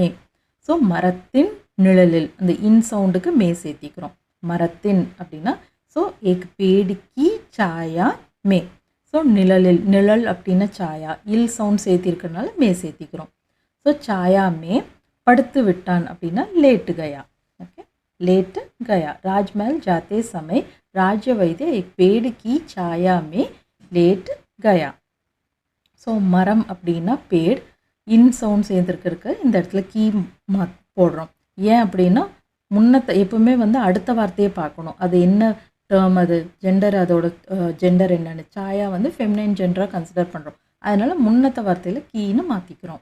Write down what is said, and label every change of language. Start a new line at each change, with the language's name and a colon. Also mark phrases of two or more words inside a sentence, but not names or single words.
Tamil: ஸோ மரத்தின் நிழலில், அந்த இன் சவுண்டுக்கு மே சேர்த்திக்கிறோம். மரத்தின் அப்படின்னா ஸோ
Hindi: एक पेड़ की छाया में.
Tamil: ஸோ நிழலில், நிழல் அப்படின்னா சாயா, இல் சவுண்ட் சேர்த்திருக்கிறதுனால மே சேர்த்திக்கிறோம். ஸோ
Hindi: छाया में
Tamil: படுத்து விட்டான் அப்படின்னா
Hindi: लेट गया.
Tamil: ஓகே,
Hindi: लेट गया. राजमहल जाते समय राज्य वैद्य एक पेड़ की छाया में लेट गया.
Tamil: ஸோ மரம் அப்படின்னா பேட், இன் சவுண்ட் சேர்ந்துருக்கு, இந்த இடத்துல கீ போடுறோம். ஏன் அப்படின்னா முன்னத்தை எப்பவுமே வந்து அடுத்த வார்த்தையை பார்க்கணும். அது என்ன டேர்ம், அது ஜெண்டர், அதோட ஜெண்டர் என்னன்னு. சாயா வந்து
English: feminine gender consider
Tamil: பண்ணுறோம். அதனால முன்னத்த வார்த்தையில் கீன்னு மாற்றிக்கிறோம்.